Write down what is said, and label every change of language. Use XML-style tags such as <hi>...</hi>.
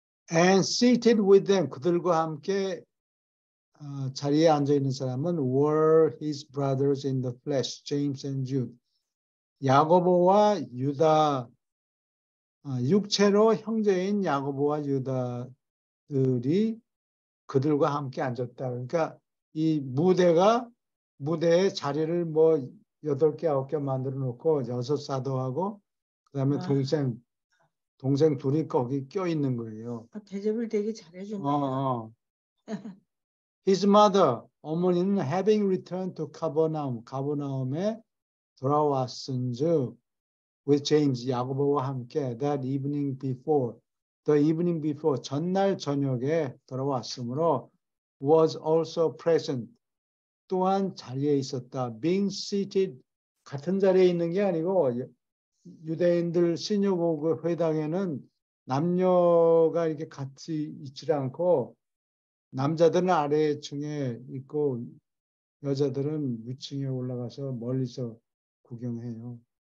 <en>And seated with them,</en> <ko>그들과 함께 자리에 앉아 있는 사람은</ko> <en>were his brothers in the flesh, James and Jude.</en> <ko>야고보와 유다, 육체로 형제인 야고보와 유다들이 그들과 함께 앉았다. 그러니까 이 무대에 자리를 뭐 8개, 9개 만들어 놓고 6 사도하고 그다음에 와. 동생 둘이 거기 껴 있는 거예요. 대접을 되게 잘해준다.</ko> <en>His mother,</en> <ko>어머니는</ko> <en>having returned to</en> <ko>가버나움에 돌아왔은즉</ko> <en>with James,</en> <ko>야고보와 함께</ko> <en>the evening before,</en> <ko>전날 저녁에 돌아왔으므로</ko> <en>was also present,</en> <ko>또한 자리에 있었다.</ko> <en>being seated,</en> <ko>같은 자리에 있는 게 아니고 유대인들 시너고그 회당에는 남녀가 이렇게 같이 있지 않고 남자들은 아래층에 있고 여자들은 위층에 올라가서 멀리서 구경해요.</ko>